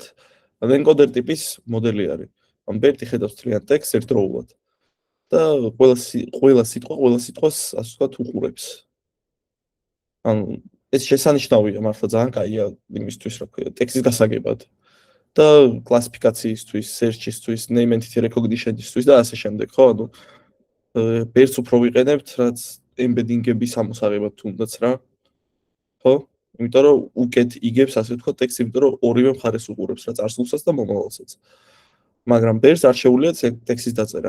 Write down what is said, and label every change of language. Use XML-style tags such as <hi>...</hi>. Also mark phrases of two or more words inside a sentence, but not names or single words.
<ka>ენკოდერ ტიპის მოდელი არის. ან ბერტი ხედავს მთლიან ტექსტს ერთდროულად და ყველა სიტყვას ასე ვთქვათ უყურებს. ანუ ეს შესანიშნავია მართლა ძალიან კაია იმისთვის რა ქვია ტექსტის გასაგებად და კლასიფიკაციისთვის, search-ისთვის,</ka> <en>name entity recognition-</en> <ka>ისთვის და ასე შემდეგ, ხო? ანუ ბერტს უფრო ვიყენებთ, რაც embedding-ების ამოსაღებად თუნდაც რა. ხო? იმიტომ რომ უკეთ იგებს ასე ვთქვათ ტექსტს, იმიტომ რომ ორივე მხარეს უყურებს რა წარსულსაც და მომავალსაც. მაგრამ ბერტს არ შეუძლია ტექსტის დაწერა.</ka>